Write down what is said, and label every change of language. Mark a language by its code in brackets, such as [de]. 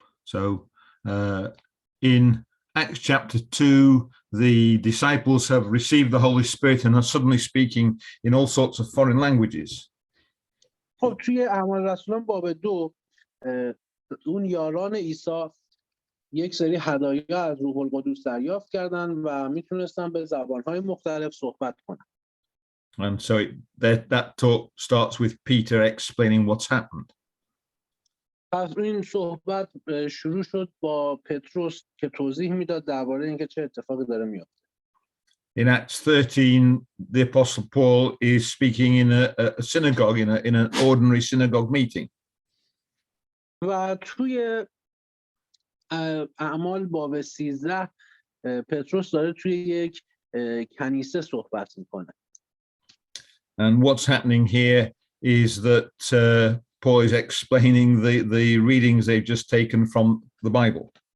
[en] So in Acts chapter 2, the disciples have received the Holy Spirit and are suddenly speaking in all sorts of foreign languages. [fa] خب توی اعمال رسولان باب 2 اون یاران عیسی یک سری هدایا از روح القدس دریافت کردن و میتونستن به زبانهای مختلف صحبت کنن. [en] And so that talk starts with Peter explaining what's happened. [fa] پس این صحبت شروع شد با پتروس که توضیح میداد درباره اینکه چه اتفاقی داره میفته. [en] In Acts 13, the apostle Paul is speaking in a synagogue, in an ordinary synagogue meeting. [fa] و توی اعمال باب 13 پتروس داره توی یک کنیسه صحبت میکنه. [en] And what's happening here is that Paul is explaining the readings they've just taken from the Bible.